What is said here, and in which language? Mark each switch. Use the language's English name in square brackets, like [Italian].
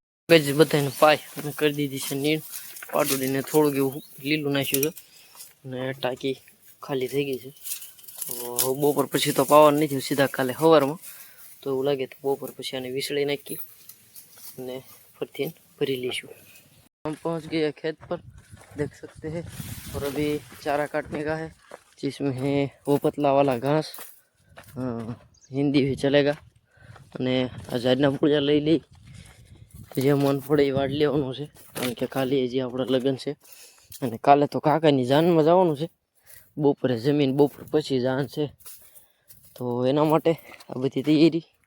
[Gujarati] જ બધાને પાય અને કરી દીધી છે નીણ. પાડોડીને થોડુંક એવું લીલું નાખ્યું છે અને ટાંકી ખાલી થઈ ગઈ છે. તો બપોર પછી તો પાવાનું નથી, સીધા કાલે સવારમાં. તો એવું લાગે તો બપોર પછી આને વિસળી નાખી અને ફરીથી ભરી લઈશું. [Hindi] हम पहुंच गए खेत पर, देख सकते हैं. और अभी चारा काटने का है, जिसमें है वो पतला वाला घास, हिंदी भी चलेगा. [Gujarati] અને આ ઝાડના પૂજા લઈ લઈ જે મન પડે એ વાડ લેવાનું છે, કારણ કે ખાલી હજી આપણા લગ્ન છે. અને કાલે તો કાકાની જાનમાં જવાનું છે. બપોરે જમીન બપોર પછી જાન છે. તો એના માટે આ બધી તૈયારી.